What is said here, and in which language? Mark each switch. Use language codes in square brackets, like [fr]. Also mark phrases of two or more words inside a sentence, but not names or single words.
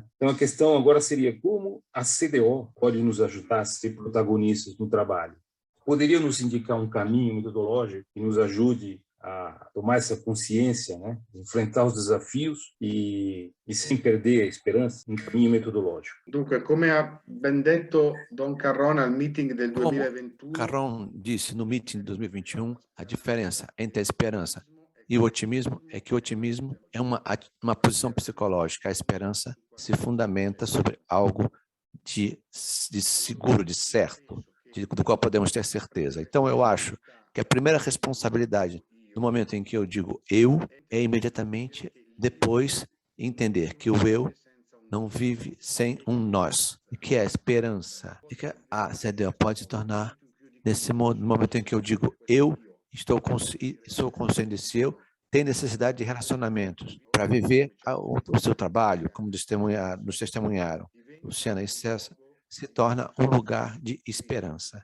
[pt] Então, a questão agora seria como a CDO pode nos ajudar a ser protagonistas no trabalho. Poderia nos indicar um caminho metodológico que nos ajude a tomar essa consciência, né? Enfrentar os desafios e sem perder a esperança, um caminho metodológico. [it] Dunque, come ha ben detto Don Carrone al meeting del 2021... [pt] Carrone disse no meeting de 2021, a diferença entre a esperança e o otimismo é que o otimismo é uma posição psicológica, a esperança se fundamenta sobre algo de seguro, de certo, do qual podemos ter certeza. Então, eu acho que a primeira responsabilidade no momento em que eu digo eu, é imediatamente depois entender que o eu não vive sem um nós, e que é a esperança, e que a CDO pode se tornar, nesse momento em que eu digo eu, sou consciente desse eu, tem necessidade de relacionamentos para viver o seu trabalho, como nos testemunharam Luciana e César, se torna um lugar de esperança.